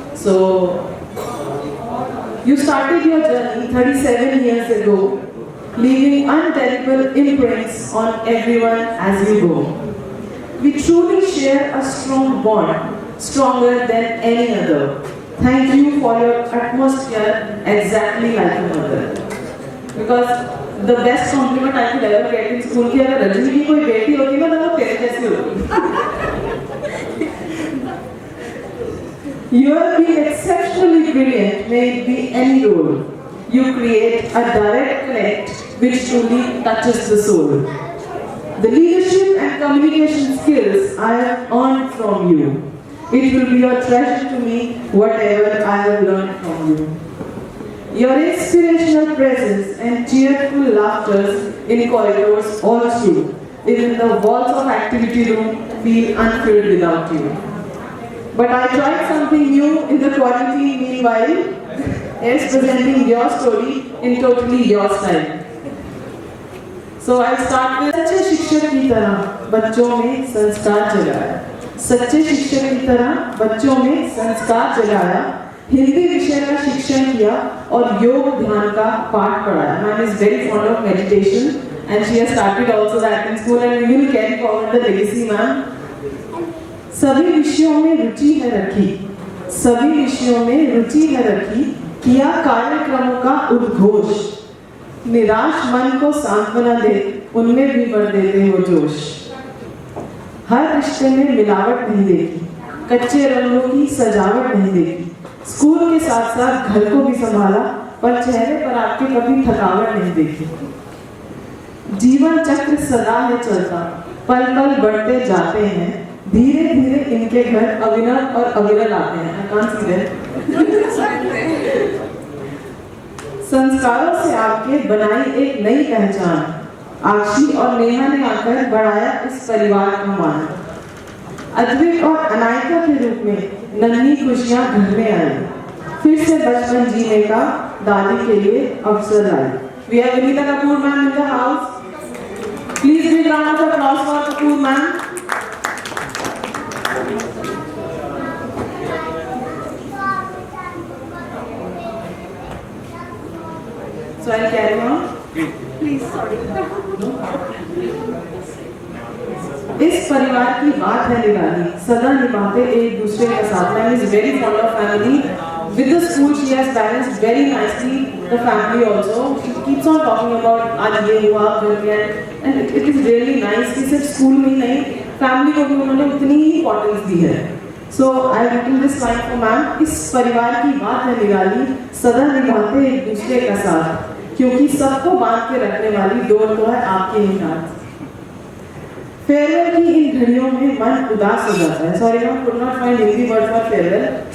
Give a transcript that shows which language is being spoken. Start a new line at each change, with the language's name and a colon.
English: So, you started your journey 37 years ago, leaving undelible imprints on everyone as you go. We truly share a strong bond, stronger than any other. Thank you for your atmosphere exactly like a mother. Because the best compliment I could ever get in school
Hindi: कि अगर रजनी की कोई बेटी होती ना तो वो तेरे जैसी होती.
English: You have been exceptionally brilliant, may it be any role. You create a direct connect which truly touches the soul. The leadership and communication skills I have earned from you. It will be a treasure to me whatever I have learned from you. Your inspirational presence and cheerful laughter in corridors all through. Even the walls of activity room feel unfilled without you. But I tried something new in the quarantine meanwhile, as presenting your story in totally your style. So I'll start with
Hindi: सच्चे शिक्षक की तरह बच्चों में संस्कार जगाया. सच्चे शिक्षक की तरह बच्चों में संस्कार जगाया. हिंदी विषय का शिक्षण किया और योग ध्यान का पाठ पढ़ाया.
English: Ma'am is very fond of meditation and she has started also that in school and we will carry forward the legacy, ma'am.
Hindi: सभी विषयों में रुचि है रखी. सभी विषयों में रुचि है रखी. किया कार्यक्रमों का उद्घोष. निराश मन को सांत्वना दे उनमें भी भर देते हो जोश. हर रिश्ते में मिलावट नहीं देखी. कच्चे रंगों की सजावट नहीं देखी. स्कूल के साथ साथ घर को भी संभाला पर चेहरे पर आपके कभी थकावट नहीं देखी. जीवन चक्र सदा है चलता, पल पल बढ़ते जाते हैं. धीरे धीरे इनके घर अविनव और अविरल आते हैं.
English: I can't see that.
Hindi: संस्कारों से आपके बनाई एक नई पहचान. आशी और नेहा ने आकर बढ़ाया इस परिवार का मान. अद्विक और अनायका के रूप में नन्ही खुशियां घर में आई. फिर से बचपन जीने का दादी के लिए अवसर आई.
English: We have Vanita Kapoor ma'am in the house. Please give a round of applause for Kapoor ma'am. So I'll carry on. Please, sorry.
Hindi: इस परिवार की बात है निराली. सदा निभाते एक दूसरे के साथ.
English: Ma'am is very fond of family. With the school, she has balanced very nicely the family also. She keeps on talking about
Hindi: आज ये हुआ घर में,
English: and it is really nice
Hindi: कि सिर्फ स्कूल में ही नहीं, family को भी उन्होंने उतनी ही importance दी है.
English: So I have written this line for ma'am.
Hindi: इस परिवार की बात है निराली. सदा निभाते एक दूसरे का साथ, क्योंकि सबको बांध के रखने वाली डोर तो है आपके ही हाथ. फेयरवेल की इन घड़ियों में मन उदास हो जाता है.
English: Sorry, I could not find Hindi word for farewell.